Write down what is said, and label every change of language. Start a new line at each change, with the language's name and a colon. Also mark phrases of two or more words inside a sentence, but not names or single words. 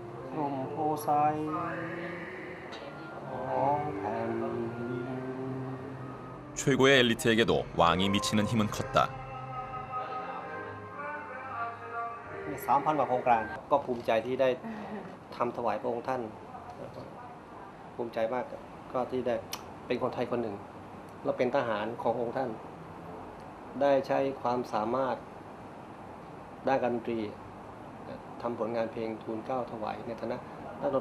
Thai: ลมโพไซของแผ่นดิน
Korean: 최고의 엘리트에게도 왕이 미치는 힘은 컸다.
Thai: 3,000 กว่าโครงการก็ภูมิใจที่ได้ทำถวายพระองค์ท่านภูมิใจมากก็ที่ได้เป็นคนไทยคนหนึ่งแล้วเป็นทหารของ องค์ท่านได้ใช้ความสามารถด้านการดนตรีทำผลงานเพลงทูลเกล้าถวายในฐานะนักดนต